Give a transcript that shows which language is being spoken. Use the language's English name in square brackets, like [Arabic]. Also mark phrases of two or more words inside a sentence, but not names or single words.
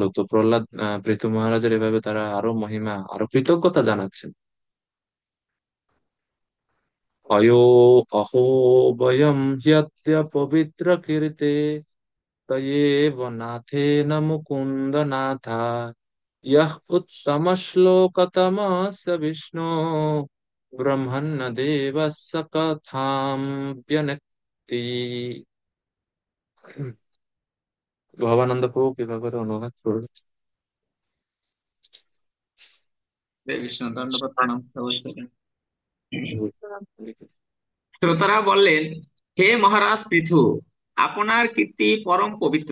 [Bangla] তো প্রহ্লাদ পৃথু মহারাজের এভাবে তারা আরো মহিমা, আরো কৃতজ্ঞতা জানাচ্ছেন। [Sanskrit] অয়ো অহো বয়ম হ্যদ্য পবিত্র কীর্তে তয়েব নাথেন মুকুন্দ নাথা यः उत्तमश्लोकतमस्य विष्णु ब्रह्मन्न देवः स कथां व्यनक्ति। [Bangla] ভবানন্দ প্রভু কৃপা করে অনুবাদ করুন। হরে কৃষ্ণ, দণ্ডবত প্রণাম অবশ্যই। শ্রোতারা বললেন, হে মহারাজ পৃথু, আপনার কীর্তি পরম পবিত্র।